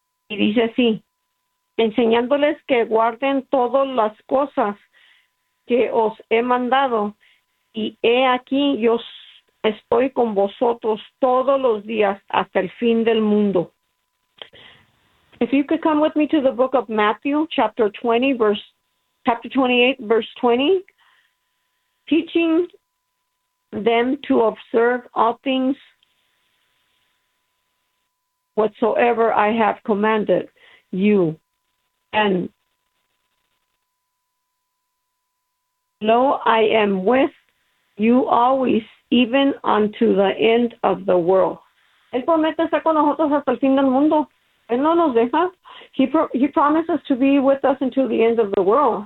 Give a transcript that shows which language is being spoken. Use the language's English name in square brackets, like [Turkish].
[Spanish] Y dice así: enseñándoles que guarden todas las cosas que os he mandado, y he aquí, yo estoy con vosotros todos los días hasta el fin del mundo. [English] If you could come with me to the book of Matthew, chapter 28, verse 20, teaching them to observe all things whatsoever I have commanded you. And lo, I am with you always, even unto the end of the world. [Spanish] Él promete estar con nosotros hasta el fin del mundo. Él no nos deja. [English] He promises to be with us until the end of the world.